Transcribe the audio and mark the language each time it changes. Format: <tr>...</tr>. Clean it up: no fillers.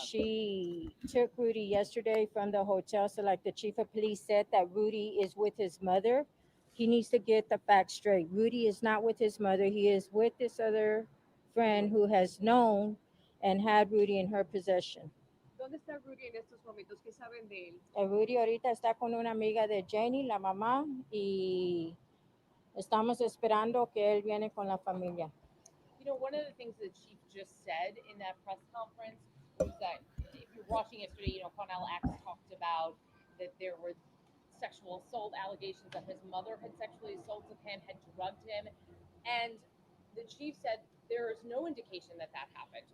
<en>She took Rudy yesterday from the hotel. So like the chief of police said that Rudy is with his mother. He needs to get the facts straight. Rudy is not with his mother. He is with this other friend who has known and had Rudy in her possession.</en> <es>¿Dónde está Rudy en estos momentos? ¿Qué saben de él? Rudy ahorita está con una amiga de Jenny, la mamá, y estamos esperando que él viene con la familia.</es> <en>You know, one of the things the chief just said in that press conference was that if you're watching yesterday, you know, Quanell X talked about that there were sexual assault allegations that his mother had sexually assaulted him, had drugged him, and the chief said there is no indication that that happened.</en>